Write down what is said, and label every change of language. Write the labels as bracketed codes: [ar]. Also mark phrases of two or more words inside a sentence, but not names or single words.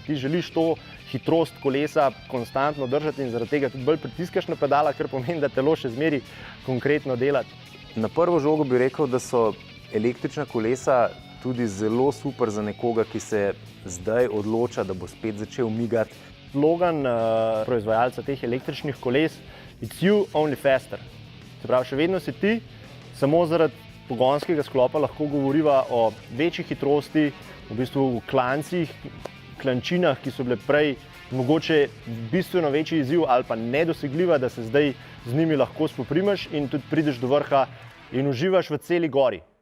[sl] Ti želiš to hitrost kolesa konstantno držati in zaradi tega tudi bolj pritiskaš na pedala, kar pomeni, da telo še zmeri konkretno dela. Na prvo žogo bi rekel, da so električna kolesa tudi zelo super za nekoga, ki se zdaj odloča, da bo spet začel migati. Slogan proizvajalca teh električnih koles [en] "It's you, only faster". [sl] Se pravi, še vedno si ti, samo zaradi pogonskega sklopa lahko govoriva o večji hitrosti, v bistvu v klancih, klančinah, ki so bile prej mogoče bistveno večji izziv ali pa nedosegljiva, da se zdaj z njimi lahko spoprimaš in tudi prideš do vrha in uživaš v celi gori.